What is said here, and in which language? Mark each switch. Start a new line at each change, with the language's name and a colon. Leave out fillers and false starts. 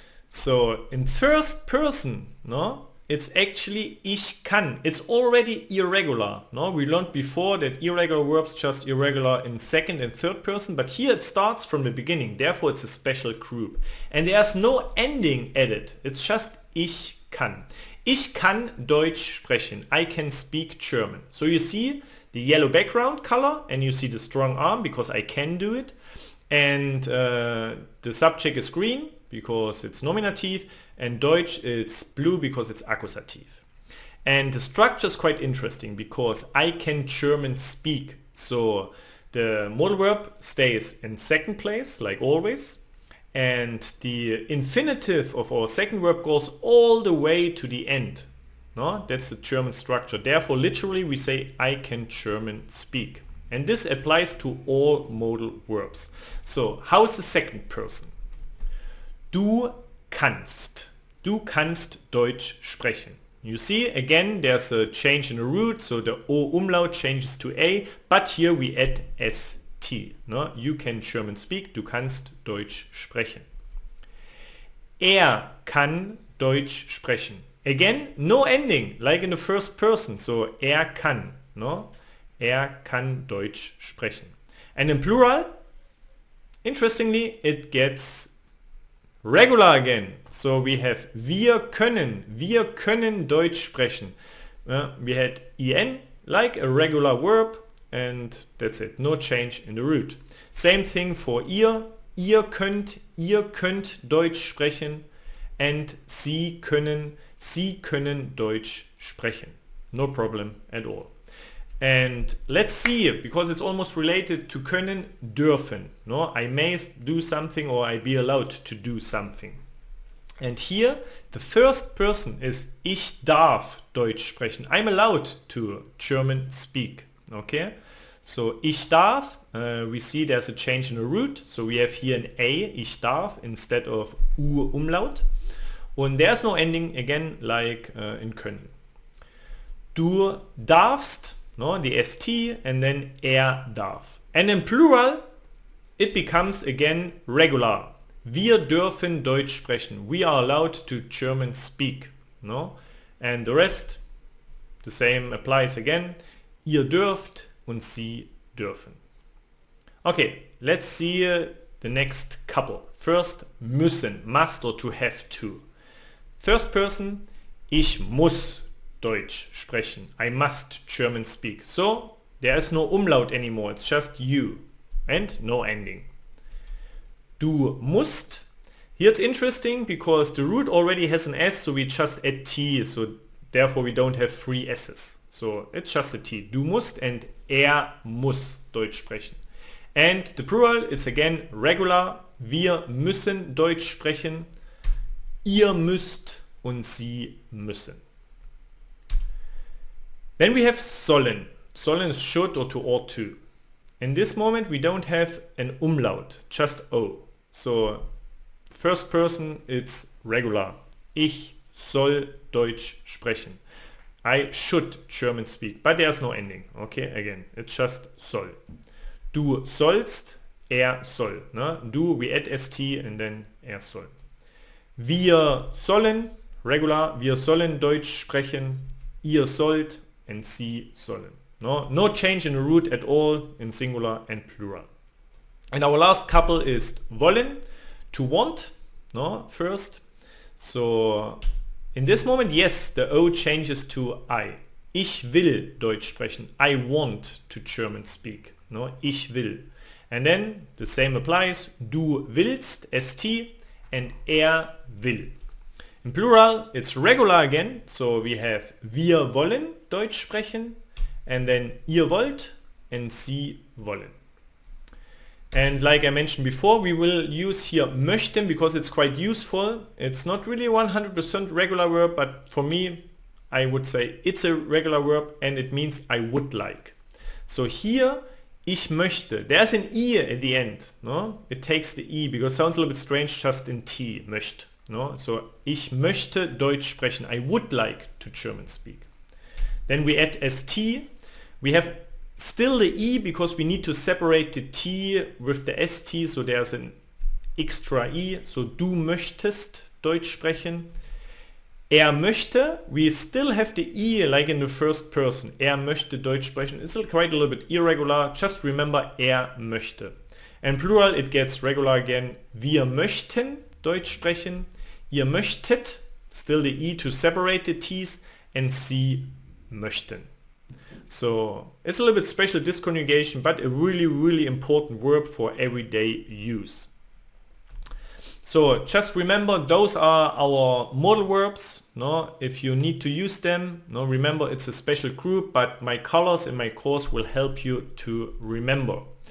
English: So in first person, no, it's actually
German: ich kann.
English: It's already irregular. No, we learned before that irregular verbs just irregular in second and third person, but here it starts from the beginning. Therefore, it's a special group, and there's no ending added. It's just
German: ich kann. Ich kann Deutsch sprechen.
English: I can speak German. So you see the yellow background color, and you see the strong arm because I can do it, and the subject is green because it's nominative, and Deutsch it's blue because it's accusative. And the structure is quite interesting because I can German speak. So the modal verb stays in second place like always, and the infinitive of our second verb goes all the way to the end. No? That's the German structure. Therefore literally we say I can German speak. And this applies to all modal verbs. So how is the second person?
German: Du kannst. Du kannst Deutsch sprechen.
English: You see, again, there's a change in the root, so the O umlaut changes to A, but here we add ST. No? You can German speak,
German: du kannst Deutsch sprechen. Er kann Deutsch sprechen.
English: Again, no ending, like in the first person, so
German: er kann.
English: No?
German: Er kann Deutsch sprechen.
English: And in plural, interestingly, it gets regular again. So we have
German: wir können Deutsch sprechen.
English: We had en like a regular verb and that's it. No change in the root. Same thing for
German: ihr könnt Deutsch sprechen, and sie können Deutsch sprechen.
English: No problem at all. And let's see, because it's almost related to können, dürfen. No? I may do something or I be allowed to do something. And here the first person is
German: ich darf Deutsch sprechen.
English: I'm allowed to German speak. Okay? So
German: ich darf,
English: we see there's a change in the root. So we have here an A,
German: ich darf,
English: instead of U umlaut. And there's no ending again like in können.
German: Du darfst,
English: no, the ST, and then
German: er darf.
English: And in plural, it becomes again regular.
German: Wir dürfen Deutsch sprechen.
English: We are allowed to German speak. No? And the rest, the same applies again.
German: ihr dürft und sie dürfen.
English: Okay, let's see the next couple. First, müssen, must or to have to. First person,
German: ich muss Deutsch sprechen.
English: I must German speak. So, there is no umlaut anymore, it's just you and no ending.
German: Du musst.
English: Here it's interesting because the root already has an S, so we just add T, so therefore we don't have 3 S's. So it's just a T. Du musst and muss Deutsch sprechen. And the plural, it's again regular.
German: Wir müssen Deutsch sprechen. Ihr müsst und sie müssen.
English: Then we have sollen. Sollen is should or to ought to. In this moment we don't have an umlaut, just O. So first person it's regular.
German: Ich soll Deutsch sprechen.
English: I should German speak, but there's no ending. Okay, again, it's just soll.
German: Du sollst, soll. Ne? Du,
English: we add st and then
German: soll. Wir sollen, regular, wir sollen Deutsch sprechen. Ihr sollt and sie sollen.
English: No change in the root at all in singular and plural. And our last couple is wollen, to want, first. So in this moment, yes, the O changes to I.
German: Ich will Deutsch sprechen.
English: I want to German speak.
German: Ich will.
English: And then the same applies.
German: Du willst,
English: st, and will. In plural, it's regular again. So we have
German: wir wollen Deutsch sprechen.
English: And then
German: ihr wollt and sie wollen.
English: And like I mentioned before, we will use here möchten because it's quite useful. It's not really 100% regular verb, but for me, I would say it's a regular verb and it means I would like. So here,
German: ich möchte.
English: There's an I at the end. No? It takes the I because it sounds a little bit strange just in T, möcht. No?
German: So ich möchte Deutsch sprechen.
English: I would like to German speak. Then we add st. We have still the E because we need to separate the T with the ST, so there's an extra I, so
German: du möchtest Deutsch sprechen.
English: Möchte, we still have the I like in the first person.
German: Möchte Deutsch sprechen.
English: It's quite a little bit irregular, just remember möchte. And plural it gets regular again.
German: Wir möchten Deutsch sprechen. Ihr möchtet,
English: still the I to separate the T's,
German: and sie möchten.
English: So it's a little bit special, this conjugation, but a really important verb for everyday use. So just remember those are our modal verbs. If you need to use them, remember it's a special group, but my colors in my course will help you to remember.